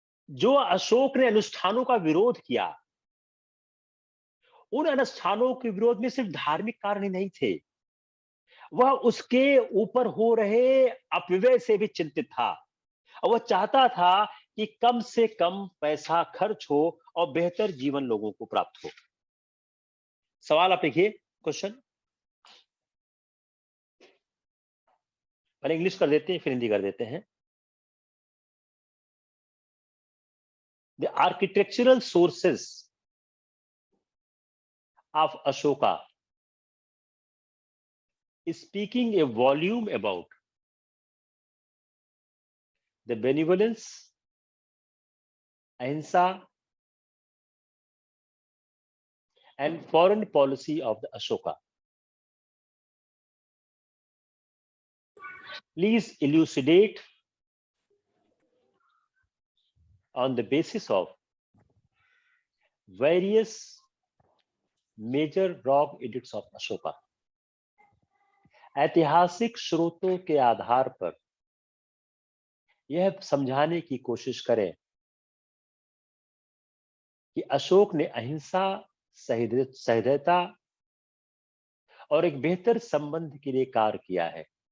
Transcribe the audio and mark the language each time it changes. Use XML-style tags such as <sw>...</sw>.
<hi>जो अशोक ने अनुष्ठानों का विरोध किया, उन अनुष्ठानों के विरोध में सिर्फ धार्मिक कारण ही नहीं थे, वह उसके ऊपर हो रहे अपव्यय से भी चिंतित था और वह चाहता था कि कम से कम पैसा खर्च हो और बेहतर जीवन लोगों को प्राप्त हो। सवाल आप लिखिए, क्वेश्चन। पहले इंग्लिश कर देते हैं फिर हिंदी कर देते हैं।</hi> <en>The architectural sources of Ashoka is speaking a volume about the benevolence, ahimsa, and foreign policy of the Ashoka. Please elucidate on the basis of various major rock edicts of Ashoka.</en> <hi>ऐतिहासिक स्रोतों के आधार पर यह समझाने की कोशिश करें कि अशोक ने अहिंसा, सहृदयता और एक बेहतर संबंध के लिए कार्य किया है।</hi>